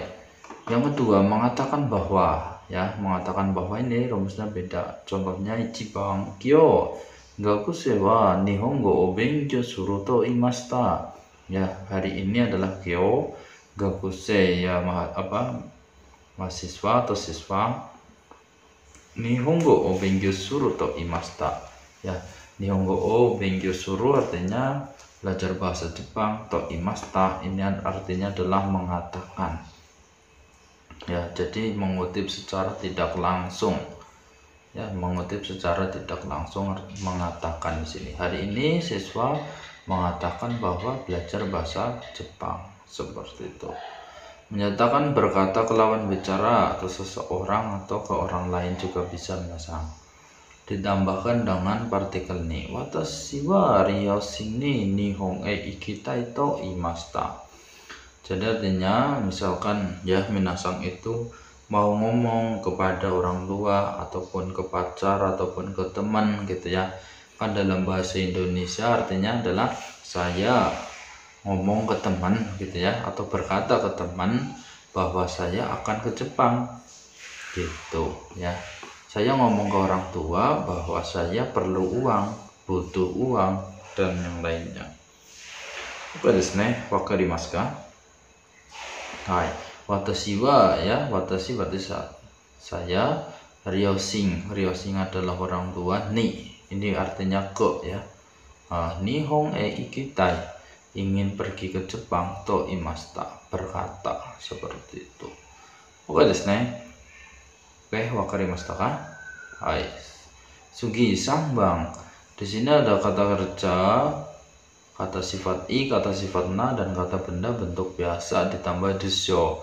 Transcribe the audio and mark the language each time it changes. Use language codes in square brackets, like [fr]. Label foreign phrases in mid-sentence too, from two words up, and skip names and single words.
[id] Yang kedua mengatakan bahwa ya, mengatakan bahwa ini rumusnya beda. [ja] Contohnya 一番 今日 学生は 日本語を 勉強する と言いました. [id] Ya, hari ini adalah kyo. Gakuse ya mahasiswa atau siswa. [ja] 日本語を 勉強する と言いました. [id] Ya, [ja] 日本語を 勉強する [id] artinya belajar bahasa Jepang. [ja] と言いました [id] ini artinya adalah mengatakan. Ya, jadi mengutip secara tidak langsung. Ya, mengutip secara tidak langsung mengatakan di sini. Hari ini siswa mengatakan bahwa belajar bahasa Jepang, seperti itu. Menyatakan berkata ke lawan bicara atau seseorang atau ke orang lain juga bisa minasang. Ditambahkan dengan partikel ni. [ja] 私は 両親に 日本へ 行きたい と言いました. [id] Jadi artinya misalkan ya minasang itu mau ngomong kepada orang tua ataupun ke pacar ataupun ke teman gitu ya, kan dalam bahasa Indonesia artinya adalah saya ngomong ke teman gitu ya, atau berkata ke teman bahwa saya akan ke Jepang gitu ya. Saya ngomong ke orang tua bahwa saya perlu uang, butuh uang dan yang lainnya. [ja] オーケーですね、わかりますか? はい。私は ya, [id] watashi berarti saya, ryoshin adalah orang tua, ni ini artinya ke ya. [ja] 日本へ 行きたい [id] ingin pergi ke Jepang, [ja] と言いました [id] berkata, seperti itu. [ja] オーケーですね。オーケー、わかりましたか? はい。次 3番. [id] Di sini ada kata kerja, kata sifat i, kata sifat na, dan kata benda bentuk biasa ditambah desyo.